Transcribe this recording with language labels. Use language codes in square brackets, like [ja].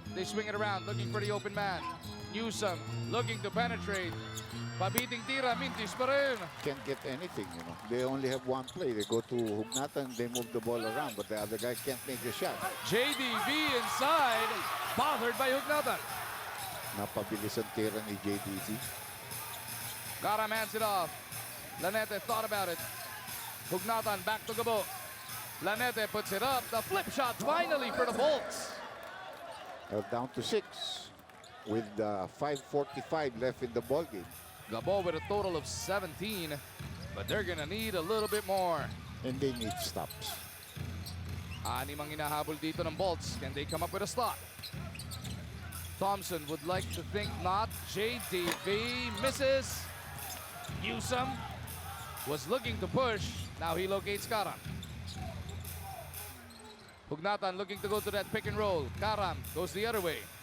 [en] They swing it around, looking for the open man. Newsome looking to penetrate. [tl] Pabiting tira, Mintis pa rin. [en] Can't get anything, you know. They only have one play. They go to Hugnatan, they move the ball around, but the other guy can't make a shot. JDB inside, bothered by Hugnatan. [tl] Napabilis ang tira ni JDB. [en] Karam hands it off. Lanete thought about it. Hugnatan back to Gabo. Lanete puts it up. The flip shot finally for the Bolts. Down to 6 with 5:45 left in the ball game. Gabo with a total of 17, but they're gonna need a little bit more. And they need stops. [tl] Anim ang hinahabol dito ng Bolts. [en] Can they come up with a stop? Thompson would like to think not. JDB misses. Newsome was looking to push. Now he locates Karam. Hugnatan looking to go to that pick and roll. Karam goes the other way.